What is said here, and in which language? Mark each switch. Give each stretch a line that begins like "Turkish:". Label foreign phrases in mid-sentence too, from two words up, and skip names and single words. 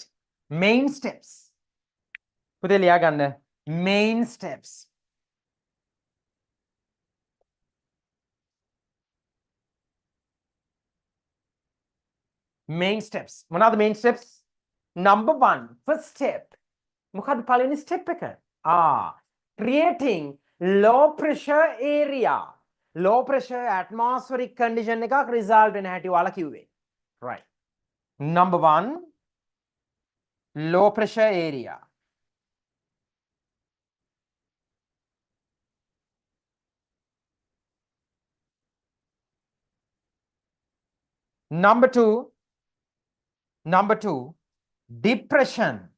English: Main steps.
Sinhala: පුතේ ලියා ගන්න.
English: Main steps. Main steps. මොනවාද main steps? Number 1, first step.
Sinhala: මොකක්ද පළවෙනි step එක?
English: Creating low pressure area. Low pressure atmospheric condition
Sinhala: එකක් result වෙන හැටි ඔයාලා කිව්වේ.
English: Right. Number 1, low pressure area. Number 2, depression.